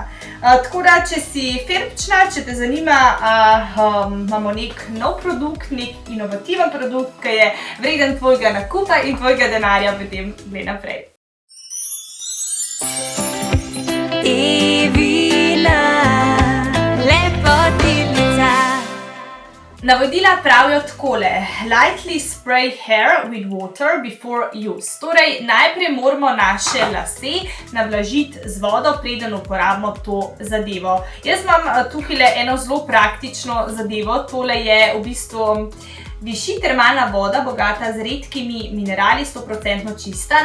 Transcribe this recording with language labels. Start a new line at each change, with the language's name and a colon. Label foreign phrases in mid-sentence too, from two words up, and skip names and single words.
Slovenian: Tako da, če si ferbčna, če te zanima, imamo nek nov produkt, nek inovativen produkt, ki je vreden tvojega nakupa in tvojega denarja, potem gre naprej. Evina, lepotilnica. Navodila pravijo takole:
English: lightly spray hair with water before use.
Slovenian: Torej, najprej moramo naše lase navlažiti z vodo, preden uporabimo to zadevo. Jaz imam tukaj eno zelo praktično zadevo. Tole je v bistvu višji termalna voda, bogata z redkimi minerali, 100% čista.